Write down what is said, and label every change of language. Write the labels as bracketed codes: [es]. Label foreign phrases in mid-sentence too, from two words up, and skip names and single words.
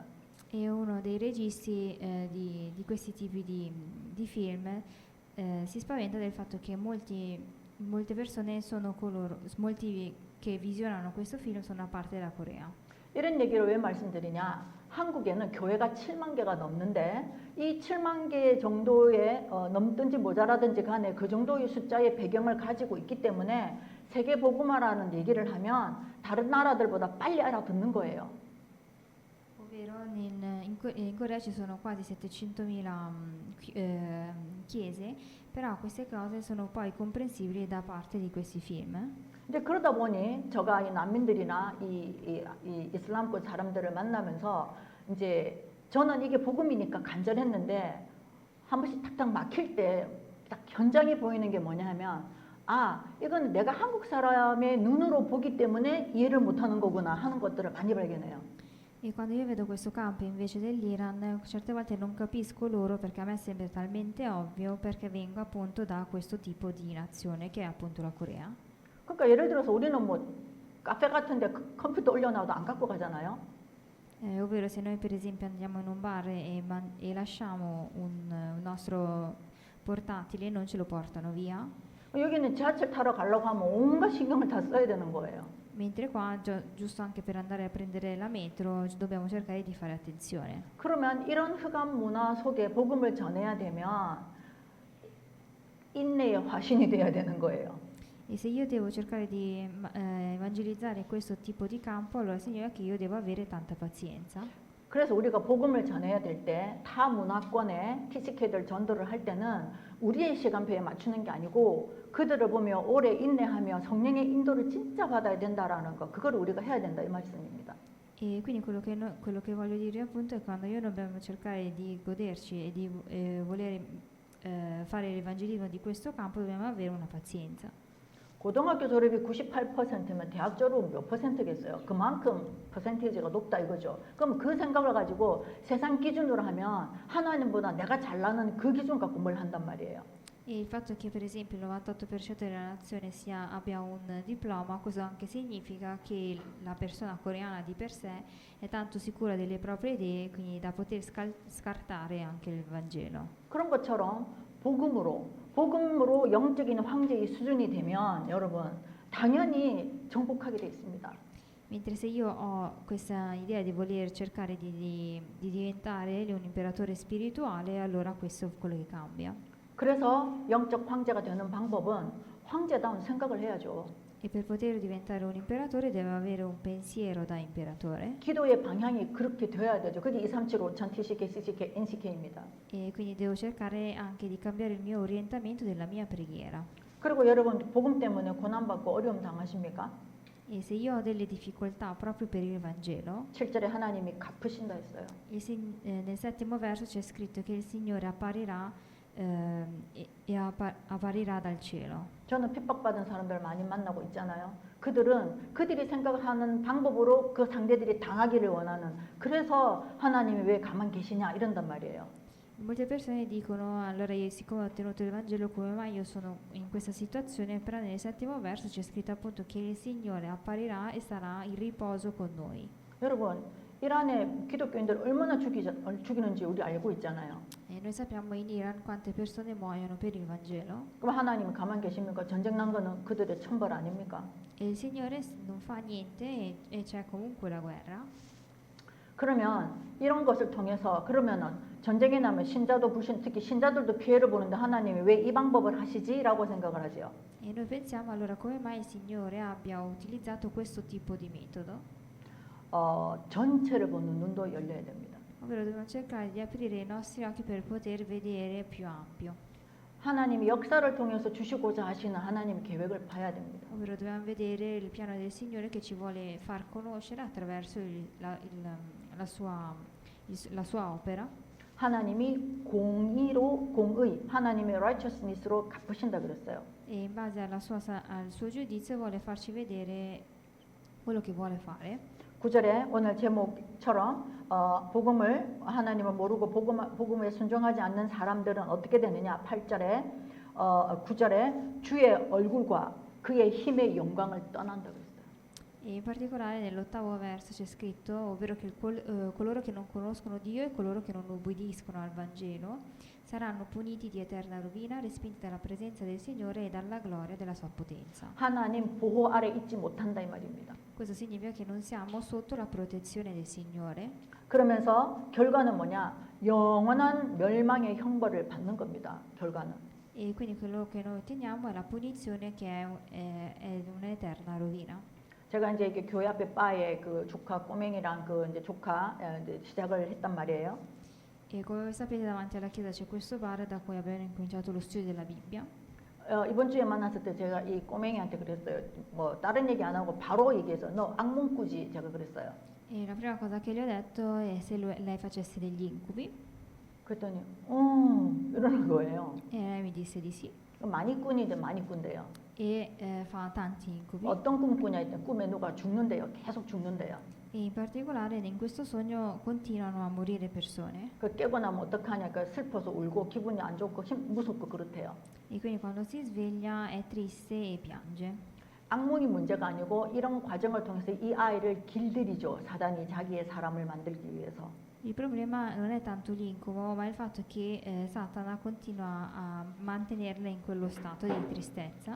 [it] E uno dei registi di questi tipi di film si spaventa del fatto che molte persone molti che visionano questo film sono a parte della Corea. [ko] 이런 얘기를 왜 말씀드리냐? 한국에는 교회가 7만 개가 넘는데 이 7만 개 정도의 넘든지 모자라든지 간에 그 정도의 숫자의 배경을 가지고 있기 때문에 세계 복음화라는 얘기를 하면 다른 나라들보다 빨리 알아듣는 거예요. [it] Ovvero in Corea ci sono quasi 700.000 chiese, però queste cose sono poi comprensibili da parte di questi film. [ko] 이제 그러다 보니 제가 이 난민들이나 이 이슬람권 사람들을 만나면서 이제 저는 이게 복음이니까 간절했는데 한 번씩 탁탁 막힐 때 딱 현장이 보이는 게 뭐냐 하면 아 이건 내가 한국 사람의 눈으로 보기 때문에 이해를 못하는 거구나 하는 것들을 많이 발견해요. [it] E quando io vedo questo campo invece dell'Iran, certe volte non capisco loro perché a me sembra talmente ovvio perché vengo appunto da questo tipo di nazione che è appunto la Corea. [ko] 그러니까 예를 들어서 우리는 뭐 카페 같은데 컴퓨터 올려놔도 안 갖고 가잖아요. [it] Ovvero se noi per esempio andiamo in un bar e lasciamo un nostro portatile non ce lo portano via, [ko] 여기는 지하철 타러 가려고 하면 온갖 신경을 다 써야 되는 거예요. [it] mentre qua giusto anche per andare a prendere la metro dobbiamo cercare di fare attenzione. [ko] 그러면 이런 흑암 문화 속에 복음을 전해야 되면 인내의 화신이 돼야 되는 거예요. [it] E se io devo cercare di evangelizzare questo tipo di campo, allora significa che io devo avere tanta pazienza. [ko] 그래서 우리가 복음을 전해야 될 때 타 문화권에 TCK들 전도를 할 때는 우리의 시간표에 맞추는 게 아니고 그들을 보며 오래 인내하며 성령의 인도를 진짜 받아야 된다라는 거 그거를 우리가 해야 된다 이 말씀입니다. [it] E quindi quello che voglio dire appunto è quando noi dobbiamo cercare di goderci e di voler fare l'evangelismo di questo campo, dobbiamo avere una pazienza. [ko] 고등학교 졸업이 98%면 대학 졸업은 몇 %겠어요? 그만큼 퍼센티지가 높다 이거죠. 그럼 그 생각을 가지고 세상 기준으로 하면 하나님보다 내가 잘나는 그 기준 갖고 뭘 한단 말이에요. [it] E il fatto che per esempio il 98% della nazione abbia un diploma, questo anche significa che la persona coreana di per sé è tanto sicura delle proprie idee, quindi da poter scartare anche il Vangelo. [ko] 그런 것처럼 복음으로 영적인 황제의 수준이 되면 여러분 당연히 정복하게 돼 있습니다. [it] Mentre se io ho questa idea di voler cercare di diventare un imperatore spirituale, allora questo è quello che cambia. [ko] 그래서 영적 황제가 되는 방법은 황제다운 생각을 해야죠. [it] E per poter diventare un imperatore deve avere un pensiero da imperatore. [ko] 기도의 방향이 그렇게 되어야 되죠. 그게 237 5000 TCK, CCK, NCK입니다. [it] E quindi devo cercare anche di cambiare il mio orientamento della mia preghiera. [ko] 그리고 여러분 복음 때문에 고난받고 어려움 당하십니까? [it] E se io ho delle difficoltà proprio per il Vangelo, [ko] 7절에 하나님이 갚으신다 했어요. [it] nel 7° verso c'è scritto che il Signore apparirà apparirà dal cielo. [ko] 저는 핍박받은 사람들 많이 만나고 있잖아요. 그들이 생각하는 방법으로 그 상대들이 당하기를 원하는 그래서 하나님이 왜 가만 계시냐 이런단 말이에요. [it] Molte persone dicono, allora io siccome ho ottenuto il Vangelo, come mai io sono in questa situazione? Però nel 7° verso c'è scritto appunto che il Signore apparirà e sarà in riposo con noi. [ko] 여러분 이란의 기독교인들 얼마나 죽이는지 우리 알고 있잖아요. [it] E noi sappiamo in Iran quante persone muoiono per il Vangelo. [ko] 그럼 하나님은 가만 계십니까? 전쟁 난 거는 그들의 천벌 아닙니까? [it] E il Signore non fa niente e c'è comunque la guerra. [ko] 그러면 이런 것을 통해서 그러면은 전쟁이 나면 특히 신자들도 피해를 보는데 하나님이 왜 이 방법을 하시지라고 생각을 하지요. [it] E noi pensiamo allora come mai il Signore abbia utilizzato questo tipo di metodo? [ko] 전체를 보는 눈도 열려야 됩니다. [it] Ovvero dobbiamo cercare di aprire i nostri occhi per poter vedere più ampio. [ko] 하나님이 역사를 통해서 주시고자 하시는 하나님 계획을 봐야 됩니다. [it] Ovvero dobbiamo vedere il piano del Signore che ci vuole far conoscere attraverso la sua opera. [ko] 하나님이 공의, 하나님의 righteousness로 갚으신다 그랬어요. [it] E in base al suo giudizio vuole farci vedere quello che vuole fare. [ko] 9절에 오늘 제목처럼 복음을 하나님을 모르고 복음에 순종하지 않는 사람들은 어떻게 되느냐 8절에 9절에 주의 얼굴과 그의 힘의 영광을 떠난다 그랬어요. [it] E in particolare nell'8° verso c'è scritto, ovvero che coloro che non conoscono Dio e coloro che non ubbidiscono al Vangelo saranno puniti di eterna rovina, respinti dalla presenza del Signore e dalla gloria della sua potenza. [ko] 하나님 보호 아래 있지 못한다 이 말입니다. [it] Questo significa che non siamo sotto la protezione del Signore. [ko] 그러면서 결과는 뭐냐? 영원한 멸망의 형벌을 받는 겁니다. 결과는. [it] E quindi quello che noi otteniamo è la punizione che è un'eterna rovina. [ko] 제가 이제 이렇게 교회 앞에 바에 그 조카 꼬맹이랑 그 이제 조카 이제 시작을 했단 말이에요. [it] E come sapete davanti alla chiesa c'è questo bar da cui abbiamo incominciato lo studio della Bibbia. [ko] 이번 주에 만났을 때 제가 이 꼬맹이한테 그랬어요. 뭐 다른 얘기 안 하고 바로 얘기해서 너 악몽 꾸지 제가 그랬어요. [it] E la prima cosa che gli ho detto è se lei facesse degli incubi [ko] 그랬더니 이러는 거예요. [it] e lei mi disse di sì [ko] 많이 꾸니든 많이 꾼대요. [it] e fa tanti incubi [ko] 어떤 꿈 꾸냐 했더니 꿈에 누가 죽는데요. 계속 죽는데요. [it] e in particolare in questo sogno continuano a morire persone [ko] 그 깨고 나면 어떡하냐, 그 슬퍼서 울고 기분이 안 좋고 무섭고 그렇대요. [it] e quindi quando si sveglia è triste e piange. [ko] 악몽이 문제가 아니고 이런 과정을 통해서 이 아이를 길들이죠. 사단이 자기의 사람을 만들기 위해서. [it] Il problema non è tanto l'incubo, ma il fatto che Satana continua a mantenerla in quello stato di tristezza.